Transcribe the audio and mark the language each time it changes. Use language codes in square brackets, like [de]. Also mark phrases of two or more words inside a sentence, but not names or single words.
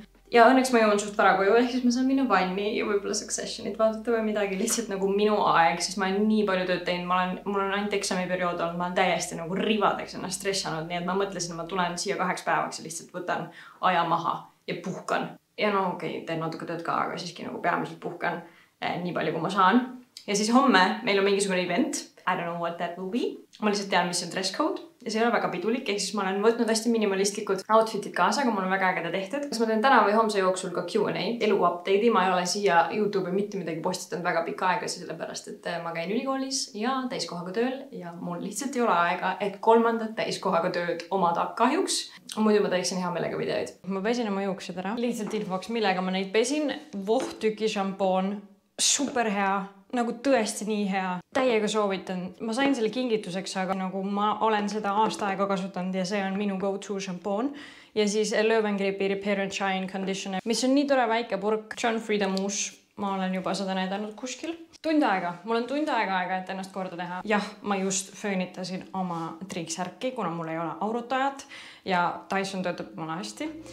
[et] Ja õnneks ma jõuan suht vara koju, ehk siis ma saan minna vanni ja võib-olla Successionit vaadata või midagi lihtsalt nagu minu aeg, siis ma olen nii palju tööd teinud, mul on ainult eksamiperiood olnud, ma olen täiesti nagu rivadeks ennast stressanud, nii et ma mõtlesin, et ma tulen siia 2 päevaks ja lihtsalt võtan aja maha ja puhkan. Ja no okei, teen natuke tööd ka, aga siiski nagu peamiselt puhkan nii palju, kui ma saan. Ja siis homme meil on mingisugune event. [en] I don't know what that will be. [et] Ma lihtsalt tean, mis on [en] dress code [et] ja see ei ole väga pidulik, ehk siis ma olen võtnud hästi minimalistlikud outfitid kaasa, aga mul on väga ägeda tehtud. Kas ma teen täna või homse jooksul ka Q&A, elu update'i, ma ei ole siia YouTube'i mitte midagi postitanud väga pikka aega, sellepärast et ma käin ülikoolis ja täiskohaga tööl ja mul lihtsalt ei ole aega, et 3. täiskohaga tööd omada kahjuks. Muidu ma teeksin hea meelega videoid. Ma pesin oma juuksed ära. Lihtsalt infoks, millega ma neid pesin. Vohtüki šampoon. Super hea. Nagu tõesti nii hea. Täiega soovitan. Ma sain selle kingituseks, aga nagu ma olen seda aasta aega kasutanud ja see on minu go-to šampoon. Ja siis Löwengripi Repair and Shine Conditioner, mis on nii tore väike purk. John Frieda Mousse. Ma olen juba seda näidanud kuskil. Tund aega. Mul on tund aega, et ennast korda teha. Jah, ma just föönitasin oma triiksärki, kuna mul ei ole aurutajat ja Dyson töötab mul hästi.